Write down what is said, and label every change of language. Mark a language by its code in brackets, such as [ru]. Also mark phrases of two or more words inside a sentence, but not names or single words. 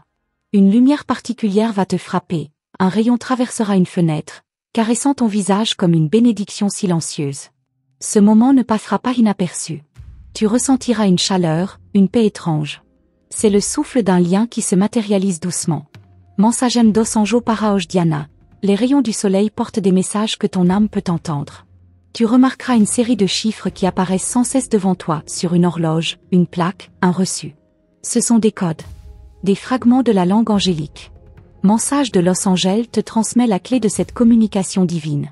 [fr] Une lumière particulière va te frapper, un rayon traversera une fenêtre, caressant ton visage comme une bénédiction silencieuse. Ce moment ne passera pas inaperçu. Tu ressentiras une chaleur, une paix étrange. C'est le souffle d'un lien qui se matérialise doucement. [pt] Mensagem dos Anjo para hoje Diana. [fr] Les rayons du soleil portent des messages que ton âme peut entendre. Tu remarqueras une série de chiffres qui apparaissent sans cesse devant toi, sur une horloge, une plaque, un reçu. Ce sont des codes. Des fragments de la langue angélique. Mensage de Los Angeles te transmet la clé de cette communication divine.